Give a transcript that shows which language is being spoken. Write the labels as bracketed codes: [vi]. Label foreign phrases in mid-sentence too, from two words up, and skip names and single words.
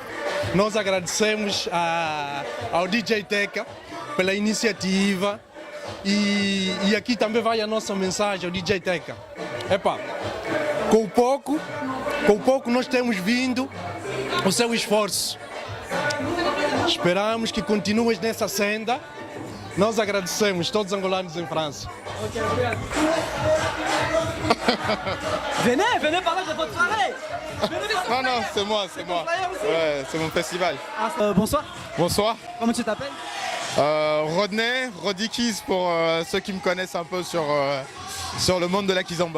[pt] Nós agradecemos ao DJ Teca pela iniciativa e aqui também vai a nossa mensagem ao DJ Teca. Epá, com o pouco nós temos vindo o seu esforço. Esperamos que continues nessa senda. Nós agradecemos todos os angolanos em França. Ok, obrigado. [fr] Venez parler de votre soirée. Non, c'est moi. Ouais, c'est mon festival. Bonsoir. Bonsoir. Comment tu t'appelles? Rodney, Rodikis pour ceux qui me connaissent un peu sur le monde de la kizomba.